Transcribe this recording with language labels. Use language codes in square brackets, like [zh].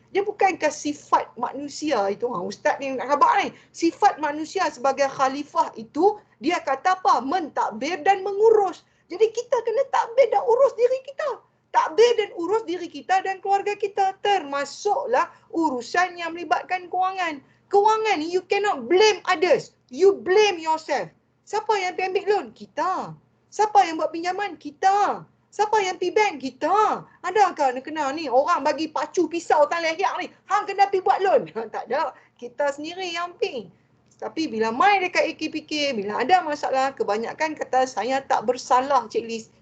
[ms] Dia bukankah sifat manusia itu? Ustaz ni nak khabar ni. Sifat manusia sebagai khalifah itu, dia kata apa? Mentadbir dan mengurus. Jadi kita kena takbir dan urus diri kita. Takbir dan urus diri kita dan keluarga kita. Termasuklah urusan yang melibatkan kewangan. Kewangan ni [en] you cannot blame others. You blame yourself. [ms] Siapa yang pergi ambil loan? Kita. Siapa yang buat pinjaman? Kita. Siapa yang pergi bank? Kita. Adakah kena ni orang bagi pacu pisau tan leher ni, hang kena pergi buat loan? Tak ada. Kita sendiri yang pergi. Tapi bila mai dekat AKPK, bila ada masalah, kebanyakan kata saya tak bersalah Cik Liz.